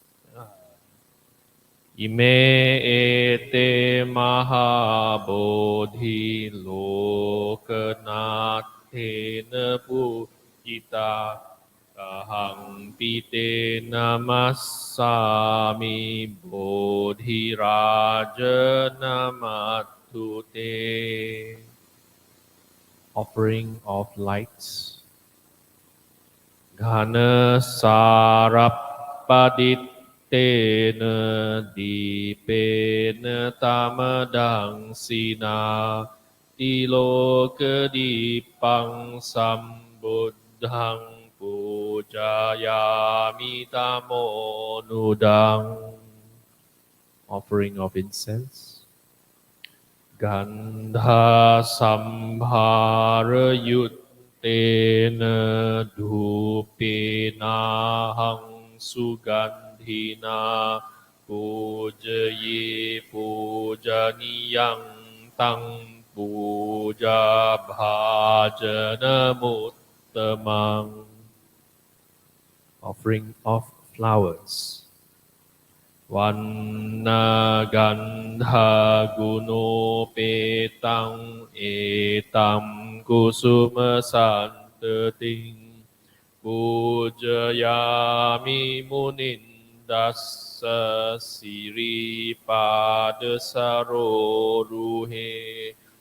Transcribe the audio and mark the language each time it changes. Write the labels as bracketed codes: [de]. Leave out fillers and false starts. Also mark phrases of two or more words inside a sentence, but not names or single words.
[pi] Ime ete mahabodhi lokanatena pujita ahang pite namassami bodhi raja namatute. [en] Offering of lights. [pi] Ghana sarappadit Tena dipena tamadang sina tiloka dipang sambuddhang pujayami tamo nudang. [en] Offering of incense. [pi] Gandha sambhara yuttena dhupinahang sugandha Hina pujaye pujaniyang tang puja bhajana muttamang. [en] Offering of flowers. [pi] Vanna gandha gunopetang etam kusuma santating pujayami munin Dasa siri pada saroruhe